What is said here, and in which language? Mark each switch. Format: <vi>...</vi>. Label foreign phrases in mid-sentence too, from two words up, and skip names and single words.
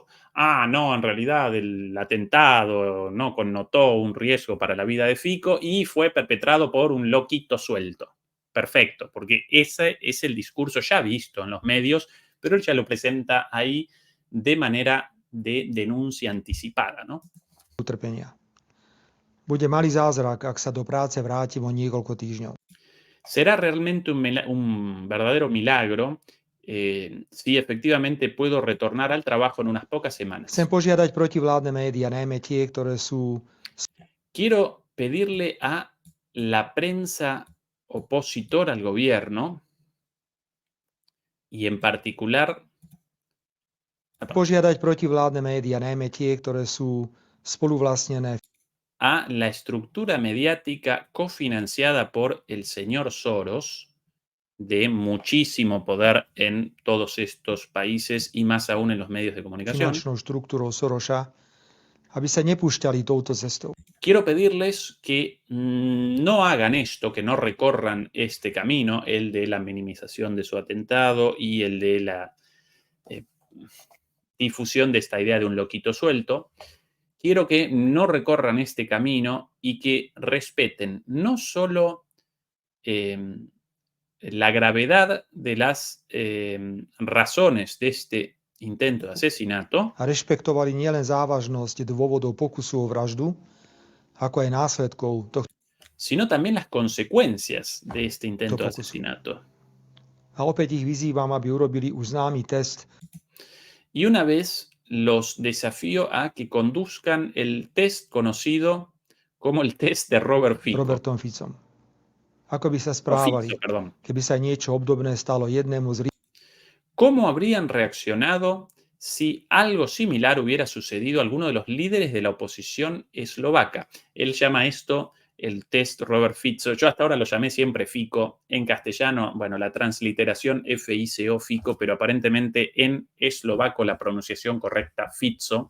<es>Ah, no, en realidad el atentado no connotó un riesgo para la vida de Fico y fue perpetrado por un loquito suelto. Perfecto, porque ese es el discurso ya visto en los medios, pero él ya lo presenta ahí de manera de denuncia anticipada, ¿no?</es> <sk>utrpenia. Bude malý zázrak, ak sa do práce vrátim o niekoľko týždňov.</sk> <es>Será realmente un verdadero milagro si efectivamente puedo retornar al trabajo en unas pocas semanas.</es> <sk>Chcem požiadať protivládne médiá, najmä tie, ktoré sú</sk> <es>Quiero pedirle a la prensa opositora al gobierno y en particular</es> <sk>požiadať protivládne médiá, najmä tie, ktoré sú spoluvlastnené</sk> <es>a la estructura mediática cofinanciada por el señor Soros, de muchísimo poder en todos estos países y más aún en los medios de comunicación.</es> <sk>finančnou štruktúrou Soroša, aby sa nepúšťali touto cestou.</sk> <es>Quiero pedirles que no hagan esto, que no recorran este camino, el de la minimización de su atentado y el de la difusión de esta idea de un loquito suelto. Quiero que no recorran este camino y que respeten no solo la gravedad de las razones de este intento de asesinato,</es> <sk>A rešpektovali nielen závažnosť dôvodov pokusu o vraždu, ako aj následkov tohto.</sk> <es>sino también las consecuencias de este intento de</es> <sk>pokusu.</sk> <es>asesinato.</es> <sk>A opäť ich vyzývam, aby urobili už známy test</sk> <es>Y una vez los desafío a que conduzcan el test conocido como el test de Robert Fico.</es> <sk>Robertom Ficom. Ako by sa O správali,</sk> <es>Fico, perdón.</es> <sk>keby sa niečo obdobné stalo jednému z</sk> <es>¿Cómo habrían reaccionado si algo similar hubiera sucedido a alguno de los líderes de la oposición eslovaca? Él llama esto el test Robert Fico. Yo hasta ahora lo llamé siempre Fico. En castellano, bueno, la transliteración Fico, Fico, pero aparentemente en eslovaco la pronunciación correcta Fico.</es>